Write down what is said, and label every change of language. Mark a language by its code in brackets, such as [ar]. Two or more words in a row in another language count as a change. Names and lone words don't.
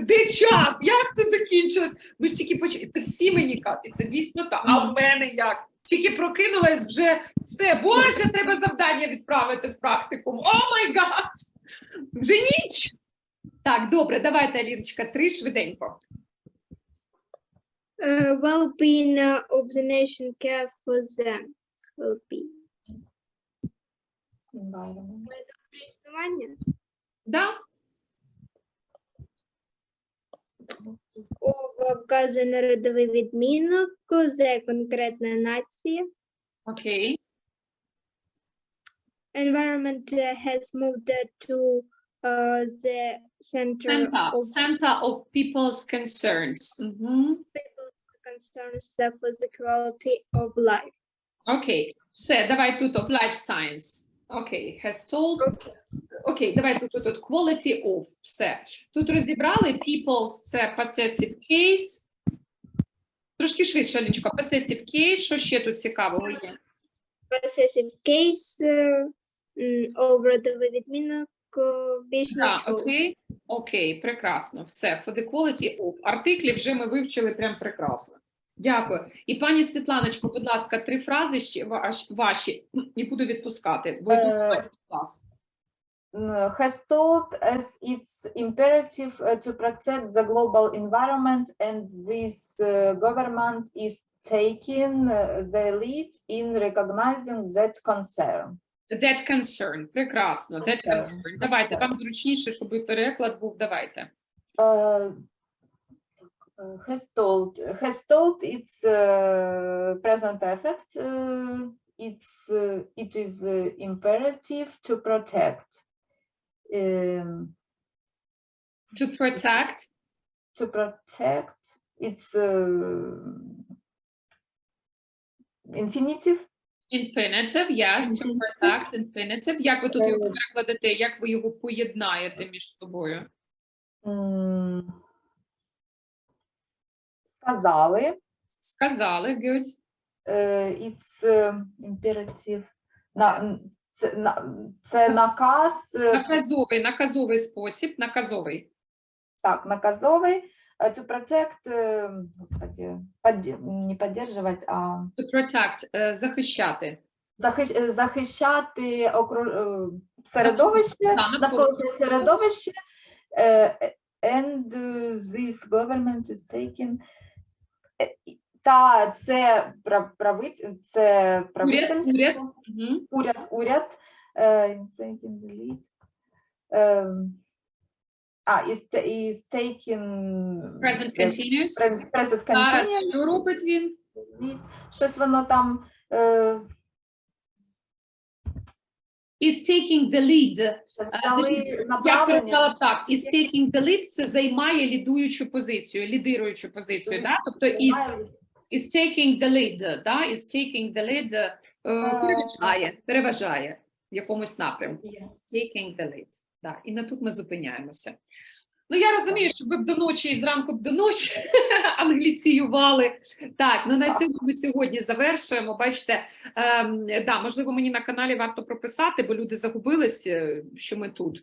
[uk] Де час? Як це закінчилось? Ми ж тільки почали. Це всі мені кажуть, і це дійсно так. А в мене як? Тільки прокинулась вже все. Боже, треба завдання відправити в практикум. [en] Oh my god! [uk] Вже ніч! Так, добре, давайте, Аліночка, 3 швиденько. [en] Well-being of the nation, care for them. Well-being. Environment. [uk] Існування. Да? Вказує народовий відмінок, це конкретна нація. Окей. [en] Environment has moved to the Center of people's concerns. people's concerns for the quality of life. [uk] Окей. Все, давай тут [en] of life science. Окей, has told. [uk] Окей, давай тут [en] quality of. [uk] Все. Тут розібрали people's, це [en] possessive case. [uk] Трошки швидше, Аліночка. [en] Possessive case. [uk] Що ще тут цікавого є? [en] Possessive case, [uk] родовий відмінок, більш нічого. Окей, прекрасно. Все, [en] for the quality of. [uk] Артиклі вже ми вивчили прям прекрасно. Дякую. І пані Світланочко, будь ласка, 3 фрази ще ваші, і буду відпускати. Бо клас. [en] Has told as its imperative to protect the global environment, and this government is taking the lead in recognizing that concern. That concern. Прекрасно. That concern. [uk] Давайте, вам зручніше, щоб і переклад був. Давайте. [en] Has told it's present perfect. It is imperative to protect. To protect. To protect. It's infinitive. Infinitive, yes. To protect, infinitive. [uk] Як ви тут його перекладете? Як ви його поєднаєте між собою? Сказали, [en] good. It's imperative. [uk] Це наказ. Наказовий спосіб, наказовий. Так, наказовий. [en] To protect, [ru] господи, не поддерживать, а... [en] To protect, [uk] захищати. Захищати середовище, навколишнє середовище. [en] And this government is taking... [uk] Та це правительство, уряд, [en] is taking Present continuous. Present [uk] Зараз [en] continuous. [uk] що робить він? Щось воно там [en] Is taking the lead. [uk] Я передала так. [en] Is taking the lead – [uk] це займає лідуючу позицію, лідируючу позицію, да? Тобто [en] is taking the lead, [uk] да? [en] Is taking the lead [uk] переважає в якомусь напрямку. [en] Is taking the lead. [uk] Да. І на тут ми зупиняємося. Ну, я розумію, що ви б до ночі і зранку б до ночі англіціювали. Так, ну на цьому ми сьогодні завершуємо. Бачите, да, можливо, мені на каналі варто прописати, бо люди загубились, що ми тут.